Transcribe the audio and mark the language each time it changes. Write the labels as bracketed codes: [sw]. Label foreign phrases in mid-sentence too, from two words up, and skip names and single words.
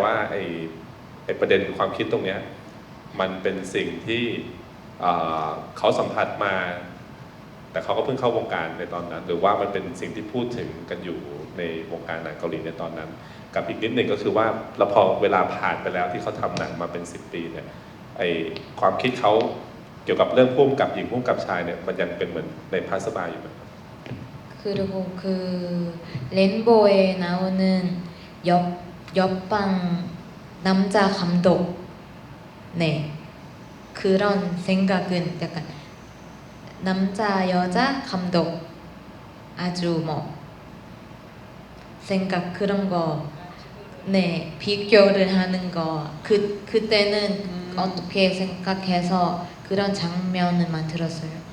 [th] ว่าไอ้ประเด็นความคิดตรงเนี้ยมันเป็นสิ่งที่เขาสัมผัสมาแต่เขาก็เพิ่งเข้าวงการในตอนนั้นหรือว่ามันเป็นสิ่งที่พูดถึงกันอยู่ในวงการหนังเกาหลีในตอนนั้นกับอีกนิดหนึ่งก็คือว่าแล้วพอเวลาผ่านไปแล้วที่เขาทำหนังมาเป็น10 ปีเนี่ยไอความคิดเขาเกี่ยวกับเรื่องพุ่มกับหญิงพุ่มกับชายเนี่ยมันยังเป็นเหมือนในพาสบายอยู่ไหม [ko] 그리고 그 렌보에 나오는 옆방 남자 감독 네 그런 생각은 약간 남자 여자 감독 아주 뭐 생각 그런 거 네 비교를 하는 거 그때는 어떻게 생각해서 그런 장면을 만들었어요.